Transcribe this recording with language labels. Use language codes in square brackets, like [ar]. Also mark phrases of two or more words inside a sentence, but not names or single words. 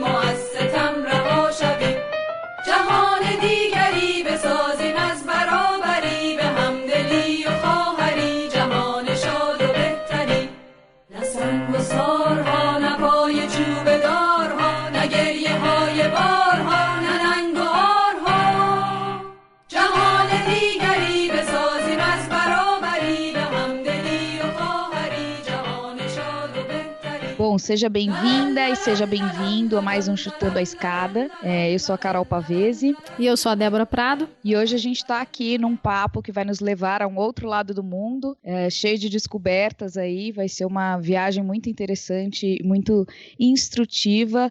[fa] از ستم رها شویم جهان دیگری بسازیم از برابری به همدلی و خواهری جهان شاد و بهتری نه سنگ و سارها نه پای چوب دارها نه گریه های بارها نه ننگ و آرها جهان دیگری بسازیم از برابری به همدلی و خواهری [pt] Bom, seja bem-vinda e seja bem-vindo a mais um Chutando a Escada. Eu sou a Carol Pavese. E eu sou a Débora Prado. E hoje a gente está aqui num papo que vai nos levar a um outro lado do mundo, cheio de descobertas aí. Vai ser uma viagem muito interessante, muito instrutiva.